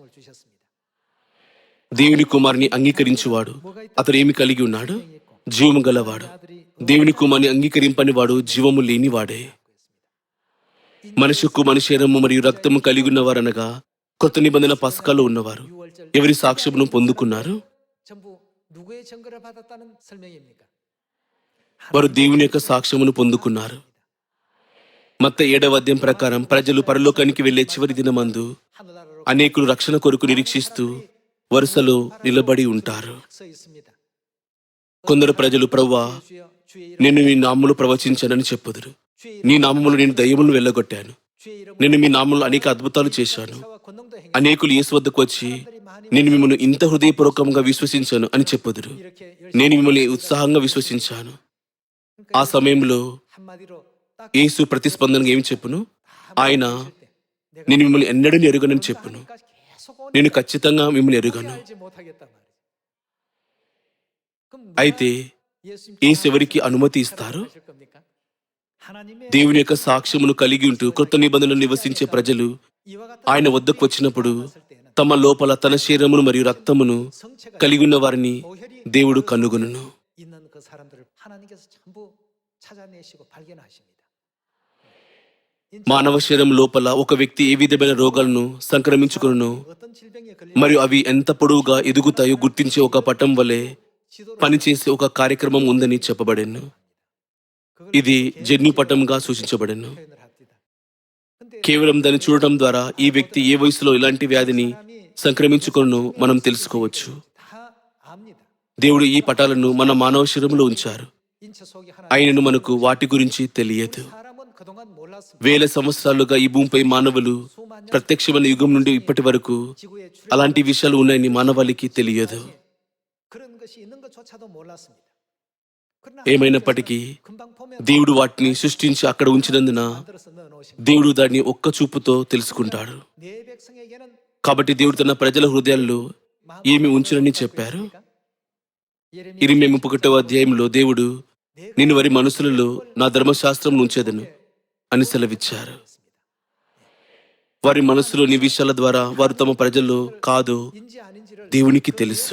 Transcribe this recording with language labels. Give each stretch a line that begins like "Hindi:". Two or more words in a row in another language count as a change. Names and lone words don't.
Telugu: దేవుని కుమారుని అంగీకరించువాడు అతడు ఏమి కలిగి ఉన్నాడు? జీవము గలవాడు. దేవుని కుమారుని అంగీకరింపని వాడు జీవము లేనివాడే. మనిషికు మనిషి శరీరము మరియు రక్తము కలిగి ఉన్నవారనగా కొత్త నిబంధన పస్కాలో ఉన్నవారు ఎవరి సాక్ష్యమును పొందుకున్నారు?
Korean: 전부 누구의 증거를 받았다는 설명입니까?
Telugu: వారు దేవుని యొక్క సాక్ష్యమును పొందుకున్నారు. మత్తయి 7వ అధ్యాయం ప్రకారం ప్రజలు పరలోకానికి వెళ్లే చివరి దినమందు
Korean: 하늘나라로
Telugu: అనేకులు రక్షణ కొరకు నిరీక్షిస్తూ వరుసలో నిలబడి ఉంటారు.
Korean: 서 있습니다.
Telugu: కొందరు ప్రజలు ప్రభువా,
Korean: 주여 주의
Telugu: నేను నీ నామములో ప్రవచించానని చెప్పుదురు.
Korean: 주의
Telugu: నీ నామములో నేను దయ్యములను వెళ్ళగొట్టాను.
Korean: 주의 이름
Telugu: నేను మీ నామములో అనేక అద్భుతాలు చేశాను.
Korean: 와 권능도 행해
Telugu: అనేకులు యేసు వద్దకు వచ్చి నేను మిమ్మల్ని ఇంత హృదయపూర్వకంగా విశ్వసించాను అని చెప్పుదురు.
Korean: 이렇게
Telugu: నేను మిమ్మల్ని ఉత్సాహంగా విశ్వసించాను. ఆ సమయంలో
Korean: 한마디로 딱
Telugu: యేసు ప్రతిస్పందనగా ఏమి చెప్పును? ఆయన నేను మిమ్మల్ని ఎన్నడూ ఎరుగనని చెప్పును.
Korean: 계속 오니까
Telugu: నేను ఖచ్చితంగా మిమ్మల్ని ఎరుగను.
Korean: 알지 못하겠단 말이에요. 그럼
Telugu: అయితే యేసు ఎవరికి అనుమతి ఇస్తారు?
Korean: 하실 겁니까? 하나님의
Telugu: దేవుని యొక్క సాక్ష్యమును కలిగి ఉంటూ కొత్త నిబంధనలు నివసించే ప్రజలు
Korean: 이와 같은
Telugu: ఆయన వద్దకు వచ్చినప్పుడు
Korean: 봤을 때는
Telugu: తమ లోపల తన శరీరమును మరియు రక్తమును
Korean: 성체가
Telugu: కలిగి ఉన్న వారిని
Korean: 오혈이
Telugu: దేవుడు కనుగొనును.
Korean: 있는 그 사람들을 하나님께서 전부 찾아내시고 발견하십니다.
Telugu: మానవ శరీరం లోపల ఒక వ్యక్తి ఏ విధమైన రోగాలను సంక్రమించుకును
Korean: 어떤 질병에 걸리
Telugu: మరియు అవి ఎంత పొడవుగా ఎదుగుతాయో గుర్తించే ఒక పటం వలె
Korean: 지도를
Telugu: పనిచేసే ఒక కార్యక్రమం ఉందని చెప్పబడెను.
Korean: 그걸
Telugu: ఇది జన్యు పటంగా సూచించబడెను.
Korean: 표현을 합니다. 근데
Telugu: కేవలం దాన్ని చూడటం ద్వారా ఈ వ్యక్తి ఏ వయసులో ఇలాంటి వ్యాధిని సంక్రమించుకును మనం తెలుసుకోవచ్చు.
Korean: 다 압니다.
Telugu: దేవుడు ఈ పటాలను మన మానవ శరీరంలో ఉంచారు.
Korean: 인체 속에 하나
Telugu: ఆయనను మనకు వాటి గురించి తెలియదు.
Korean: 사람은 그동안 몰랐습니다.
Telugu: వేల సంవత్సరాలుగా ఈ భూమిపై మానవులు ప్రత్యక్షమైన యుగం నుండి ఇప్పటి వరకు
Korean: 지구에 출현
Telugu: అలాంటి విషయాలు ఉన్నాయని మానవాళికి తెలియదు.
Korean: 그런 것이 있는 것조차도 몰랐습니다. 그러나
Telugu: ఏమైనప్పటికీ
Korean: 금방 보면
Telugu: దేవుడు వాటిని సృష్టించి అక్కడ ఉంచినందున
Korean: 만들어서 넣어놓으십니다.
Telugu: దేవుడు దాన్ని ఒక్క చూపుతో తెలుసుకుంటాడు.
Korean: 내 백성에게는
Telugu: కాబట్టి దేవుడు తన ప్రజల హృదయాల్లో ఏమి ఉంచునని చెప్పారు? ఇరిమ్యా 31వ అధ్యాయంలో దేవుడు, నేను వారి మనసులలో నా ధర్మశాస్త్రం ఉంచేదను అని సెలవిచ్చారు. వారి మనసులో నీ విషయాల ద్వారా వారు తమ ప్రజల్లో కాదో దేవునికి తెలుసు.